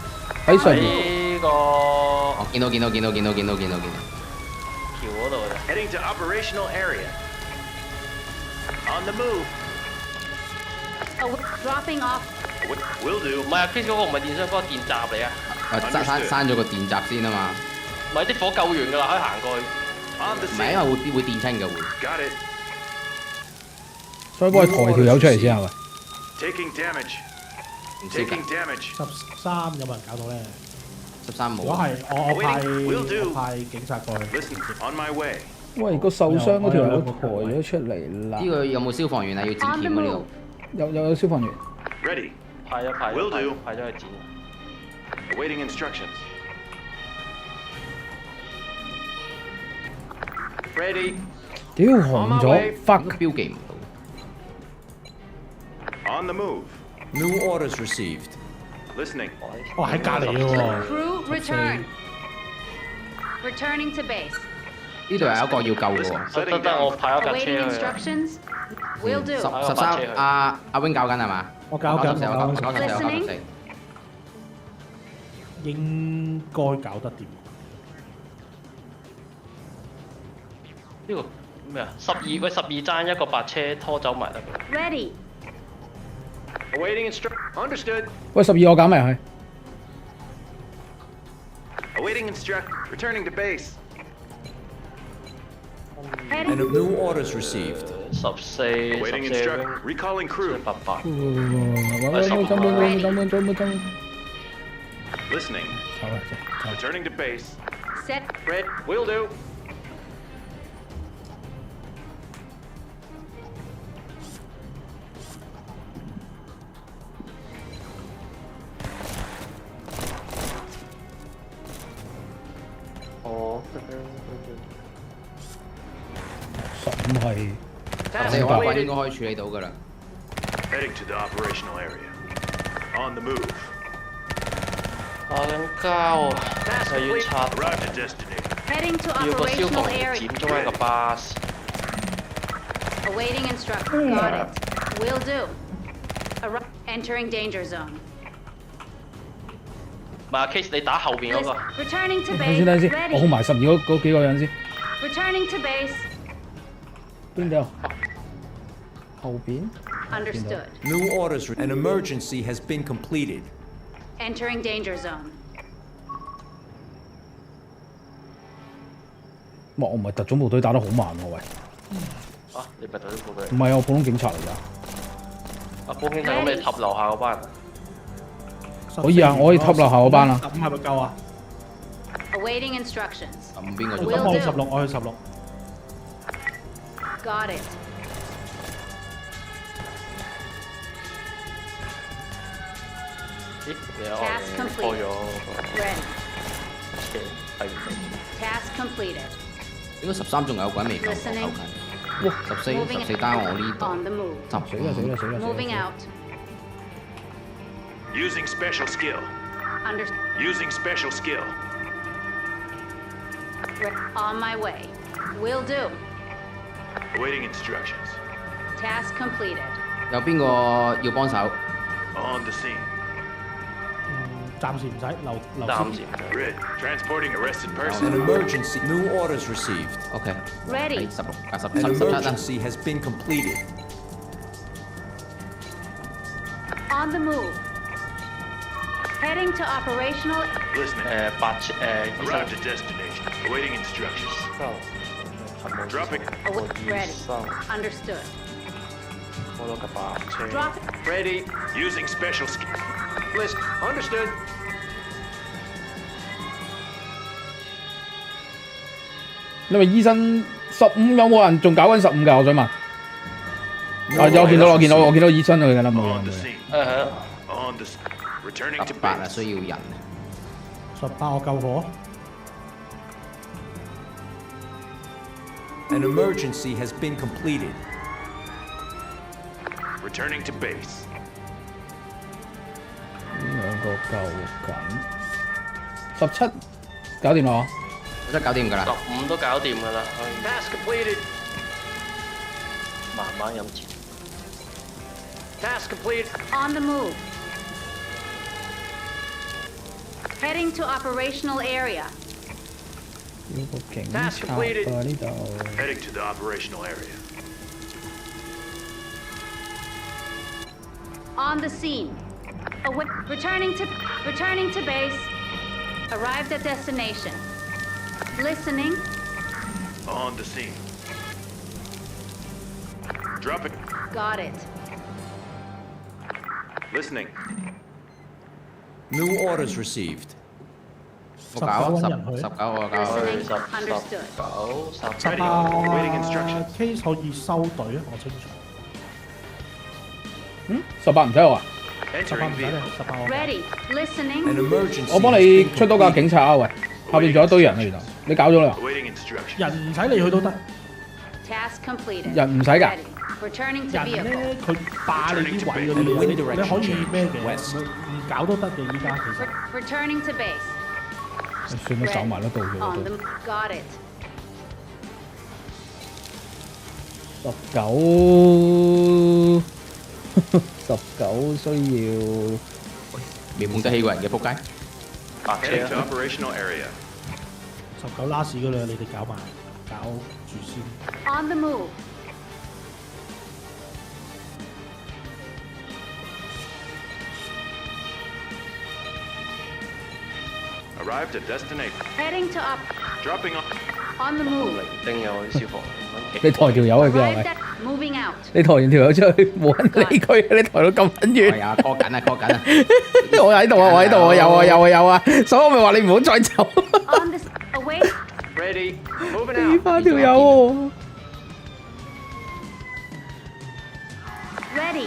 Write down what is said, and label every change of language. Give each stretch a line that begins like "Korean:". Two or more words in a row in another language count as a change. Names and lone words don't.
Cantonese: 喺上邊。呢個我見到。橋嗰度嘅。
English: Heading to operational area. On the move. Dropping off. Will do.
Cantonese: 唔係啊，Chris 嗰個唔係電箱，嗰個電閘嚟啊。閂咗個電閘先啊嘛。唔係啲火救完㗎啦，可以行過去。
English: On the
Cantonese: 唔係
English: scene.
Cantonese: 因為會電親嘅會。
English: Got it.
Cantonese: 所以幫佢抬條友出嚟先係咪？
English: Taking damage.
Cantonese: 唔知㗎。
English: Taking damage.
Cantonese: 13 有冇人搞到咧？ 13冇。如果係我
English: do
Cantonese: 派警察過去。
English: Listen. On my way.
Cantonese: 喂，個受傷嗰條友抬咗出嚟啦。呢個有冇消防員啊？要剪鉗啊呢度。有消防員。
English: Ready.
Cantonese: 派咗
English: Will do.
Cantonese: 派咗去剪。
English: Awaiting instructions. Ready.
Cantonese: 屌紅咗 fuck 標記唔到。
English: On the move. New orders received. Listening.
Cantonese: 哦喺隔離嘅喎。
English: Crew return. Returning to base.
Cantonese: 呢度有一個要救嘅喎。得我派咗架車
English: Awaiting
Cantonese: 去啊。
English: instructions. Will do.
Cantonese: 13 阿 Wing 搞緊係嘛？我搞緊， 94 應該搞得掂。呢個咩啊？12爭一個白車拖走埋得㗎。
English: Ready. Awaiting instructions. Understood.
Cantonese: 喂，12我減埋去。
English: Awaiting instruct. Returning to base. And new orders received. 14 Awaiting instruct. Recalling crew. 88。 Listening.
Cantonese: 走啦，走。
English: Returning to base. Set. Red. Will do.
Cantonese: 哦。 15係。
English: Task
Cantonese: 我應
English: completed.
Cantonese: 該可以處理到㗎啦。
English: Heading to the operational area. On the move.
Cantonese: 打緊交啊！
English: Task
Cantonese: 又要
English: complete.
Cantonese: 拆，
English: Arrive to destination. Heading to
Cantonese: 要個消
English: operational
Cantonese: 防員
English: area.
Cantonese: 佔中一個巴士。
English: Awaiting instructions. Got it. Will do. Entering danger zone.
Cantonese: 唔係啊 ，Case 你打後邊嗰個。
English: Returning to
Cantonese: 等先，等
English: base.
Cantonese: 先，我控
English: Ready.
Cantonese: 埋12嗰幾個人先。
English: Returning to base.
Cantonese: 邊度？後邊。
English: Understood. New orders. An emergency has been completed. Entering danger zone.
Cantonese: 哇！我唔係特種部隊打得好慢喎，喂。啊！你咪特種部隊。唔係啊，我普通警察嚟㗎。啊，保險睇到你揼樓下嗰班啊。可以啊，我可以揼樓下嗰班啊。 15係咪夠啊？
English: Awaiting instructions.
Cantonese: 咁邊個做？
English: Will
Cantonese: 我去
English: do.
Cantonese: 16，我去16。
English: Got it.
Cantonese: 咦？你
English: Task
Cantonese: 開
English: complete.
Cantonese: 咗
English: Ready.
Cantonese: 車睇唔到。
English: Task completed.
Cantonese: 應該13仲有個人未救，
English: Listening.
Cantonese: 靠近。哇！14單我呢度。
English: On the move. 15。 Moving out. Using special skill. Under. Using special skill. On my way. Will do. Awaiting instructions. Task completed.
Cantonese: 有邊個要幫手？
English: On the scene.
Cantonese: 暫時唔使留暫時。
English: Red. Transporting arrested An person. emergency. New orders received. OK。 Ready.
Cantonese: 16加10
English: An
Cantonese: 17啦。
English: emergency has been completed. On the move. Heading to operational. Listening.
Cantonese: 醫
English: Arrived
Cantonese: 生
English: at destination. Awaiting instructions. Dropping. Ready. Understood.
Cantonese: 我攞架白車。
English: Drop. Ready. Using special skill. List. Understood.
Cantonese: 因為醫生15有冇人仲搞緊15㗎？我想問。啊！有見到我見到醫生佢㗎啦，冇
English: On
Cantonese: 人
English: the
Cantonese: 嘅。
English: scene.
Cantonese: 係啊。
English: On the scene. Returning to
Cantonese: 18啊，
English: base.
Cantonese: 需要人。 18我救火。
English: An emergency has been completed. Returning to base.
Cantonese: 兩個救緊。17搞掂啦！真係搞掂㗎啦。 15都搞掂㗎啦，
English: Task completed.
Cantonese: 慢慢飲錢。
English: Task completed. On the move. Heading to operational area.
Cantonese: 要個警
English: Task
Cantonese: 察
English: completed.
Cantonese: 啊呢度。
English: Heading to the operational area. On the scene. Returning to base. Arrived at destination. Listening. On the scene. Dropping. Got it. Listening. New orders received.
Cantonese: 我搞啊 19搵人去。 19我搞。
English: Listening. 19 Understood. 10 Ready. Waiting instructions.
Cantonese: case 可以收隊啊，我清楚。 18唔使我啊！
English: Entering
Cantonese: 18唔使
English: vehicle.
Cantonese: 你，18我。
English: Ready. Listening. An emergency
Cantonese: 我幫
English: has
Cantonese: 你
English: been
Cantonese: 出多架
English: completed.
Cantonese: 警察啊！喂，後邊仲有一堆人啊！原來你搞咗啦？
English: Awaiting instructions.
Cantonese: 人唔使你去都得，
English: Task completed.
Cantonese: 人唔使㗎。
English: Ready. Returning to
Cantonese: 人
English: vehicle.
Cantonese: 咧佢霸你啲位嗰啲嘢，你可以咩嘅，唔搞都得嘅依家其實。
English: Returning to base.
Cantonese: 算啦，走埋啦，到咗
English: On
Cantonese: 都
English: the. Got it.
Cantonese: 19 需要面滿得起個人嘅仆街。白
English: Heading
Cantonese: 車
English: to
Cantonese: 啊！
English: operational area.
Cantonese: 19 拉屎嗰兩你哋搞埋，搞住先。
English: On the move. Arrived at destination. Heading to up. Dropping on. On the move.
Cantonese: 零丁有啲消防。你抬條友去邊啊？
English: Arrived
Cantonese: 喂
English: at. Moving out.
Cantonese: 你抬完條友出去，冇人理佢，你抬到咁撚遠。係啊，call 緊啊，call 緊啊。我喺度啊，我喺度啊，有啊，所以我咪話你唔好再走，
English: On this. Await. Ready. Moving
Cantonese: 俾
English: out.
Cantonese: 翻條友喎。
English: Ready.